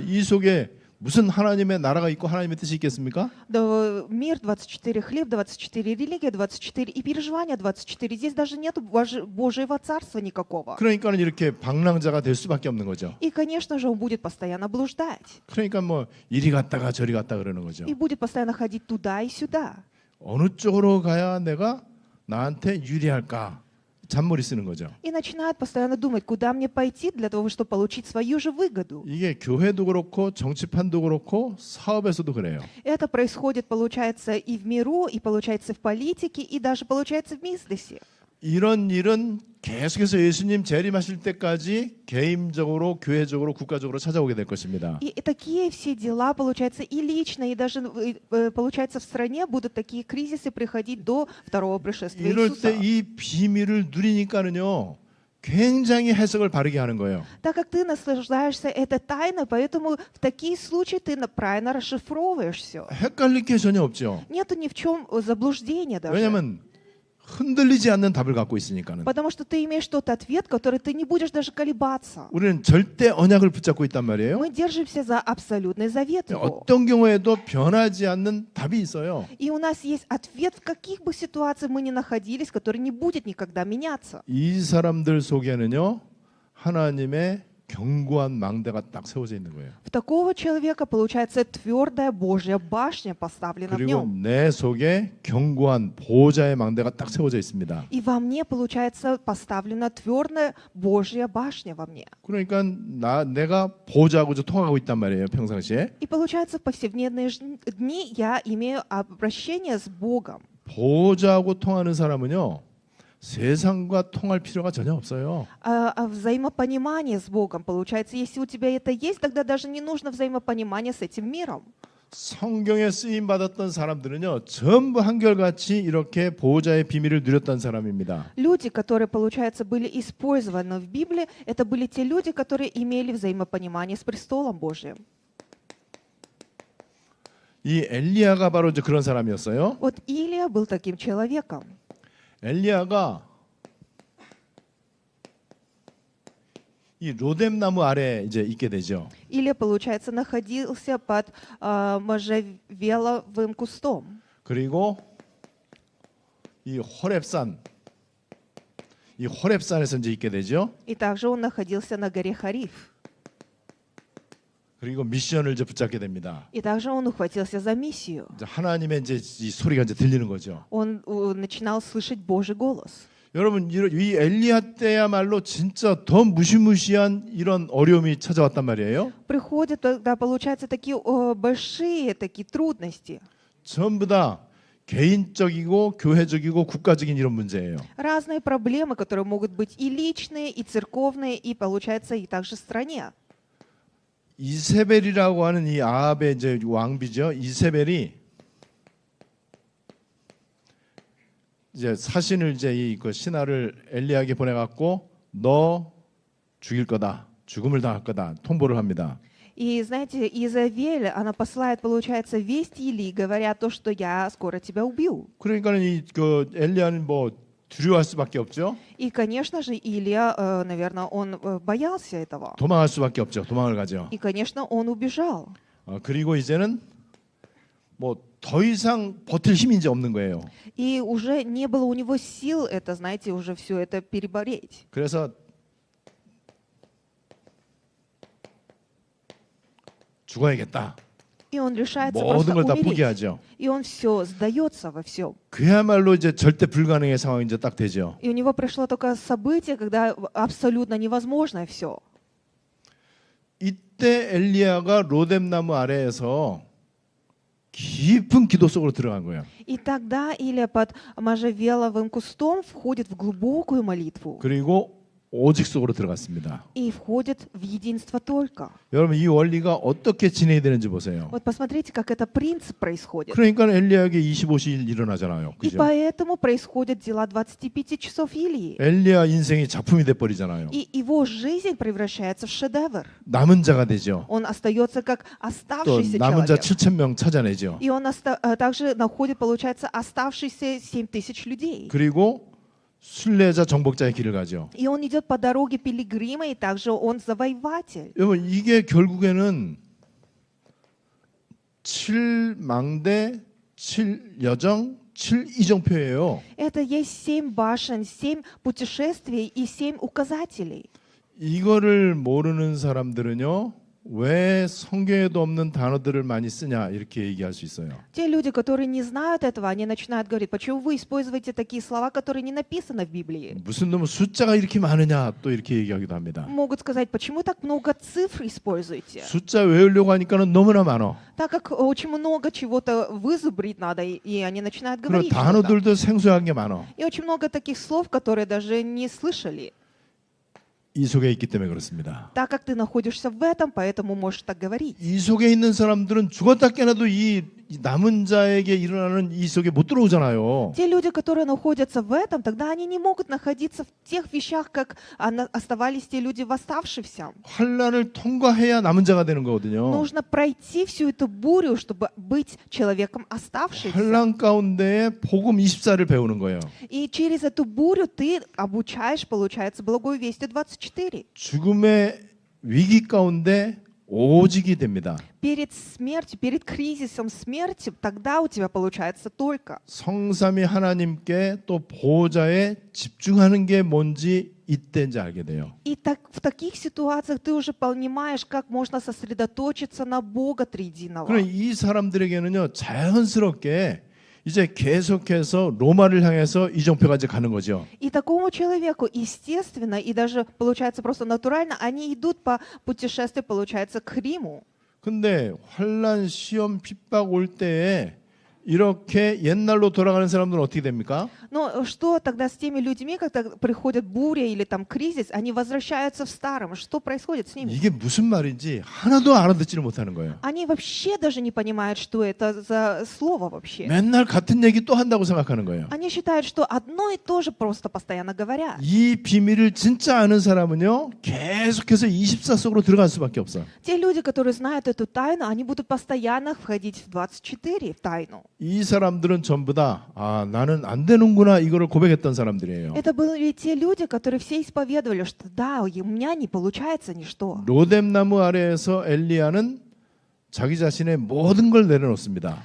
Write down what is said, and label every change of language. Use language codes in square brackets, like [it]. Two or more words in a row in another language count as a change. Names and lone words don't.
[ko] 이 속에 무슨 하나님의 나라가 있고 하나님의 뜻이 있겠습니까? [ru] Да, мир 24, хлеб 24, религия 24 и переживания 24. Здесь даже нет Божьего царства никакого. [ko] 그러니까는 이렇게 방랑자가 될 수밖에 없는 거죠. [ru] И, конечно же, он будет постоянно блуждать. [ko] 그러니까 뭐 이리 갔다가 저리 갔다 그러는 거죠. [ru] И будет постоянно ходить туда и сюда. [ko] 어느 쪽으로 가야 내가 나한테 유리할까? 잔머리 쓰는 거죠. [ru] И начинает постоянно думать, куда мне пойти для того, чтобы получить свою же выгоду. [ko] 이게 교회도 그렇고 정치판도 그렇고 사업에서도 그래요. [ru] Это происходит, получается, и в миру, и получается в политике, и даже получается в бизнесе. [ko] 이런 일은 계속해서 예수님 재림하실 때까지 개인적으로, 교회적으로, 국가적으로 찾아오게 될 것입니다. [ru] И такие все дела, получается, и лично, и даже, получается, в стране будут такие кризисы приходить до второго пришествия [ko] 이럴 [ru] Иисуса. [ko] 때 이 비밀을 누리니까는요, 굉장히 해석을 바르게 하는 거예요. [ru] Так как ты наслаждаешься этой тайной, поэтому в такие случаи ты правильно расшифровываешь все. [ko] 헷갈릴 게 전혀 없죠. [ru] Нету ни в чем заблуждения даже. [ko] 왜냐하면 흔들리지 않는 답을 갖고 있으니까는. [ru] Потому что ты имеешь тот ответ, который ты не будешь даже колебаться. [ko] 우리는 절대 언약을 붙잡고 있단 말이에요. [ru] Мы держимся за абсолютный завет его. [ko] 어떤 경우에도 변하지 않는 답이 있어요. [ru] И у нас есть ответ, в каких бы ситуациях мы ни находились, который не будет никогда меняться. [ko] 이 사람들 속에는요, 하나님의 견고한 망대가 딱 세워져 있는 거예요. [ru] В такого человека, получается, твердая Божья башня поставлена в [ko] 그리고 [ru] нем. [ko] 내 속에 견고한 보호자의 망대가 딱 세워져 있습니다. [ru] И во мне, получается, поставлена твердая Божья башня во мне. [ko] 그러니까 내가 보호자하고 통하고 있단 말이에요, 평상시에. [ru] И получается, в повседневные дни я имею обращение с Богом. [ko] 보호자하고 통하는 사람은요, 세상과 통할 필요가 전혀 없어요. [ru] А взаимопонимание с Богом, получается, если у тебя это есть, тогда даже не нужно взаимопонимание с этим миром. [ko] 성경에 쓰임 받았던 사람들은요, 전부 한결같이 이렇게 보호자의 비밀을 누렸던 사람입니다. [ru] Люди, которые, получается, были использованы в Библии, это были те люди, которые имели взаимопонимание с престолом Божьим. [ko] 이 엘리야가 바로 이제 그런 사람이었어요. [ru] Вот Илия был таким человеком. [ko] 엘리야가 이 로뎀나무 아래 이제 있게 되죠. [ru] Илия, получается, находился под можжевеловым кустом. [ko] 그리고 이 호렙산에서 이제 있게 되죠. [ru] И также он находился на горе Хариф. [ko] 그리고 미션을 이제 붙잡게 됩니다. [ru] И также он ухватился за миссию. [ko] 이제 하나님의 이제 이 소리가 이제 들리는 거죠. [ru] Он начинал слышать Божий голос. [ko] 여러분 이 엘리야 때야말로 진짜 더 무시무시한 이런 어려움이 찾아왔단 말이에요. [ru] Приходят тогда, получается, такие большие такие трудности. [ko] 전부 다 개인적이고 교회적이고 국가적인 이런 문제예요. [ru] Разные проблемы, которые могут быть и личные, и церковные, и, получается, и также в стране. [ko] 이세벨이라고 하는 이 아합의 이제 왕비죠. 이세벨이 이제 사신을 이제 그 신하를 엘리야에게 보내갖고 너 죽일 거다, 죽음을 당할 거다 통보를 합니다. [ru] И знаете, Изавель, она посылает, получается, весть Илии, говоря то, что я скоро тебя убью. [ko] 그러니까는 이 그 엘리야는 뭐 두려워할 수밖에 없죠. [ru] И, конечно же, Илия, наверное, он боялся этого. [ko] 도망할 수밖에 없죠. 도망을 가죠. [ru] И, конечно, он убежал. [ko] 그리고 이제는 뭐 더 이상 버틸 힘이 이제 없는 거예요. [ru] И уже не было у него сил это, знаете, уже все это перебореть. [ko] 그래서 죽어야겠다. [ru] И он решается [ko] 모든 [ru] просто [ko] 걸 다 [ru] умереть. [ko] 포기하죠. [ru] И он все сдается во всем. [ko] 그야말로 이제 절대 불가능의 상황이 이제 딱 되죠. [ru] И у него пришло только событие, когда абсолютно невозможно все. [ko] 이때 엘리야가 로뎀나무 아래에서 깊은 기도 속으로 들어간 거예요. [ru] И тогда Илия под можжевеловым кустом входит в глубокую молитву. [ko] 그리고 오직 속으로 들어갔습니다. [ru] и входит в единство только. [ko] 여러분 이 원리가 어떻게 진행이 되는지 보세요. [ru] Вот посмотрите, как это принцип происходит. [ko] 그러니까 엘리야에게 25시일 일어나잖아요. [ru] И [ko] 그죠? [ru] поэтому происходят дела 25 часов Илии. [ko] 엘리야 인생이 작품이 돼 버리잖아요. [ru] И его жизнь превращается в шедевр. [ko] 남은 자가 되죠. [ru] Он остается как [ko] 또 [ru] оставшийся [ko] 남은 자 [ru] человек. [ko] 7,000명 찾아내죠. [ru] И он также находит, получается, оставшиеся 7 тысяч людей. [ko] 그리고 순례자 정복자의 길을 가죠. [ru] И он идет по дороге пилигрима, и также он завоеватель. [ko] 여러분 이게 결국에는 7망대, 7여정, 7이정표예요. [ru] Это есть 7 башен, 7 путешествий и 7 указателей. [ko] 이거를 모르는 사람들은요. 왜 성경에도 없는 단어들을 많이 쓰냐 이렇게 얘기할 수 있어요. [ru] Те люди, которые не знают этого, они начинают говорить, почему вы используете такие слова, которые не написаны в Библии? [ko] 무슨 놈은 숫자가 이렇게 많으냐 또 이렇게 얘기하기도 합니다. [ru] Могут сказать, почему так много цифр используете? [ko] 숫자 외우려고 하니까는 너무나 많어. [ru] Так как очень много чего-то вызубрить надо, и они начинают [ko] 그리고 [ru] говорить что-то. [ko] 단어들도 생소한 게 많어. [ru] И очень много таких слов, которые даже не слышали. [ko] 이 속에 있기 때문에 그렇습니다. [ru] Так как ты находишься в этом, поэтому можешь так говорить. [ko] 이 속에 있는 사람들은 죽었다 깨나도 이 남은 자에게 일어나는 이 속에 못 들어오잖아요. [ru] Те люди, которые находятся в этом, тогда они не могут находиться в тех вещах, как оставались те люди в оставшихся. [ko] 환란을 통과해야 남은 자가 되는 거거든요. [ru] Нужно пройти всю эту бурю, чтобы быть человеком оставшимся. [ko] 환란 가운데에 복음 24를 배우는 거예요. [ru] И через эту бурю ты обучаешь, получается, благую весть 24. [ko] 죽음의 위기 가운데 오직이 됩니다. [ru] Перед смертью, перед кризисом смерти, тогда у тебя получается только. [ko] 성삼위 하나님께 또 보호자에 집중하는 게 뭔지 이때 이제 알게 돼요. [ru] И так, в таких ситуациях ты уже понимаешь, как можно сосредоточиться на Бога Триединого. [ko] 그럼 이 사람들에게는요 자연스럽게 이제 계속해서 로마를 향해서 이정표가 이제 가는 거죠. [ru] И такому человеку, естественно, и даже, получается, просто натурально, они идут по путешествию, получается, к Риму. [ko] 근데 환란, 시험, 핍박 올 때에 이렇게 옛날로 돌아가는 사람들은 어떻게 됩니까? [ru] Но что тогда с теми людьми, когда приходит буря или там кризис, они возвращаются в старом? Что происходит с ними? [ko] 이게 무슨 말인지 하나도 알아듣지를 못하는 거예요. [ru] Они вообще даже не понимают, что это за слово вообще. [ko] 맨날 같은 얘기 또 한다고 생각하는 거예요. [ru] Они считают, что одно и то же просто постоянно говорят. [ko] 이 비밀을 진짜 아는 사람은요 계속해서 24 속으로 들어갈 수밖에 없어. [ru] Те люди, которые знают эту тайну, они будут постоянно входить в 24, в тайну. [ko] 이 사람들은 전부 다 나는 안 되는구나 이거를 고백했던 사람들이에요. [ru] Это были те люди, которые все исповедовали, что да, у меня не получается ничто. [ko] 로뎀나무 아래에서 엘리야는 자기 자신의 모든 걸 내려놓습니다.